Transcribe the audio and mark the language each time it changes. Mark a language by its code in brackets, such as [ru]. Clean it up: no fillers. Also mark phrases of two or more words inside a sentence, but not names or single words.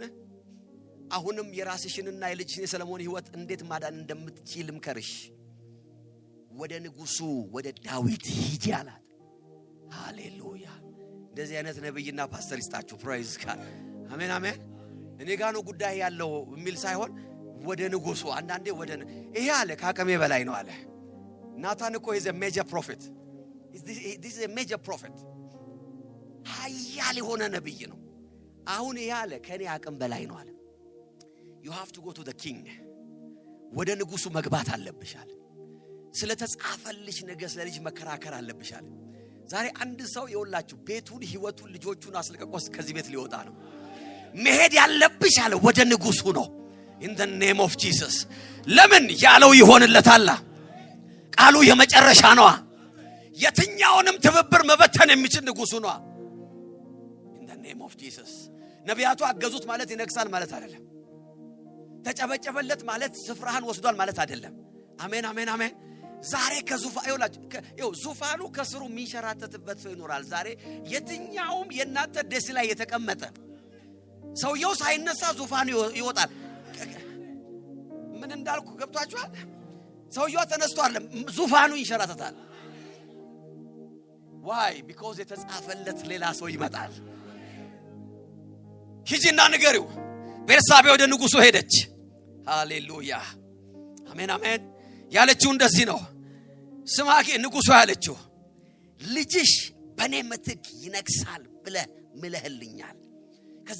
[am] አሁንም የራስሽንና የልጅሽን የሰለሞን ሕይወት እንዴት ማዳን እንደምትችል ምከርሽ። ወደ ንጉሱ ወደ ዳዊት ሂጂ አላት። ሃሌሉያ! እንደዚህ አይነት ነብይና ፓስተር ይስጣችሁ። [en] Praise God [am] አሜን አሜን። እኔ ጋር ነው ጉዳይ ያለው የሚል ሳይሆን ወደ ንጉሱ አንዳንዴ ወደ ይሄ አለ ካቀሜ በላይ ነው አለ። ናታን እኮ [en] is a major prophet. This is a major prophet. [am] ኃያል የሆነ ነብይ ነው። አሁን ይሄ አለ ከኔ አቅም በላይ ነው አለ። [en] You have to go to the king. [am] ወደ ንጉሱ መግባት አለብሻል። ስለተጻፈልሽ ነገር ስለልጅ መከራከር አለብሻል። ዛሬ አንድ ሰው ይወላችሁ ቤቱን ህይወቱን ልጆቹን አስለቀቆስ ከዚህ ቤት ሊወጣ ነው። መሄድ ያለብሽ አለ ወደ ንጉሱ ነው። [en] in the name of Jesus [am] ለምን ያለው ይሆንለታል። ቃሉ የመጨረሻ ነው። የትኛውንም ትብብር መበተን የሚችል ንጉሱ ነው። [en] in the name of Jesus [am] ነቢያቱ አገዙት ማለት ይነክሳል ማለት አይደለም። ተጨበጨበለት ማለት ስፍራህን ወስዷል ማለት አይደለም። አሜን አሜን አሜን። ዛሬ ዙፋኑ ከስሩ የሚንሸራተትበት ሰው ይኖራል። ዛሬ የትኛውም የናንተ ደስ ላይ የተቀመጠ ሰውየው ሳይነሳ ዙፋኑ ይወጣል። ምን እንዳልኩ ገብቷችኋል? ሰውየው ተነስቷል፣ ዙፋኑ ይንሸራተታል። why? because የተጻፈለት ሌላ ሰው ይመጣል። ሂጂና ንገሪው። ቤርሳቤ ወደ ንጉሱ ሄደች። ሃሌሉያ አሜን አሜን። ያለችው እንደዚህ ነው። ስማኪ ንጉሱ ያለችው ልጅሽ በኔ ምትክ ይነግሳል ብለህ ምለህልኛል። ከዚህ